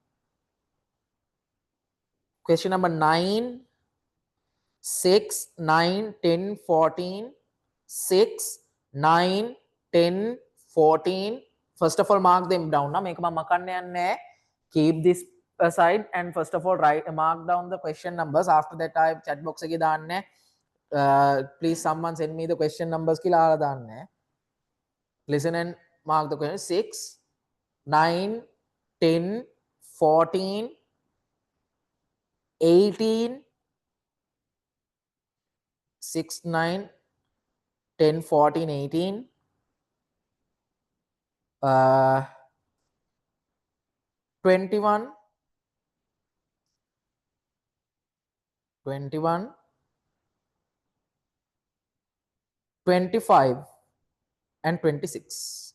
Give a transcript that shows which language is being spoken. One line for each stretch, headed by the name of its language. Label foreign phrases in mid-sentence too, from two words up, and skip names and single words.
English: Question number 9, 6, 9, 10, 14, 6, 9, 10, 14. First of all, mark them down. Na make makanne. Keep this aside and first of all mark down the question numbers. After that, I chat box
Sinhala: එකේ දාන්න.
English: Please someone send me the question numbers
Sinhala: කියලා ආලා දාන්න.
English: Listen and mark the question. 6, 9, 10, 14, 18, 6, 9, 10, 14, 18, 21, 21, 25 and 26.